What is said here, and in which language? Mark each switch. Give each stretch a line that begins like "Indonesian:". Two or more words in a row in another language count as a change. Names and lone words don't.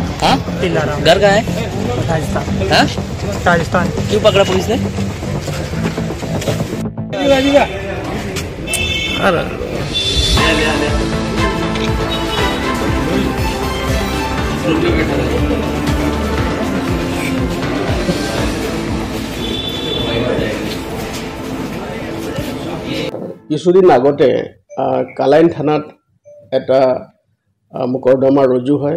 Hindi: हाँ, लीलाराम। घर कहाँ है? राजस्थान। हाँ? राजस्थान। क्यों पकड़ा पुलिस ने? अरे
Assamese: কিছুদিন আগতে কালাইন থানাত এটা মোকৰ্দমা ৰুজু হয়।